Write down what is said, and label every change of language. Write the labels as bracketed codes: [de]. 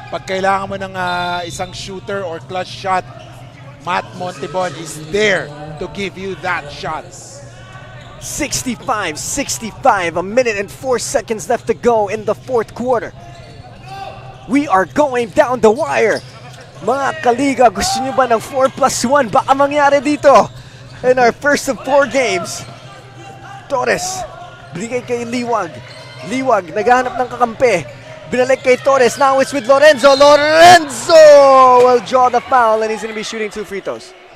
[tl] Pag kailangan mo ng isang [en] shooter or clutch shot, Matt Montebon is there to give you that shot. 65-65, 1 minute and 4 seconds left to go in the fourth quarter. We are going down the wire. [tl] Mga kaliga, gusto nyo ba ng 4+1? Baka mangyari dito [en] in our first of 4 games. [tl] Torres, binigay kay Liwag. Liwag, naghahanap ng kakampi. Binalik kay Torres. [en] Now it's with Lorenzo. Lorenzo will draw the foul and he's going to be shooting 2 free throws.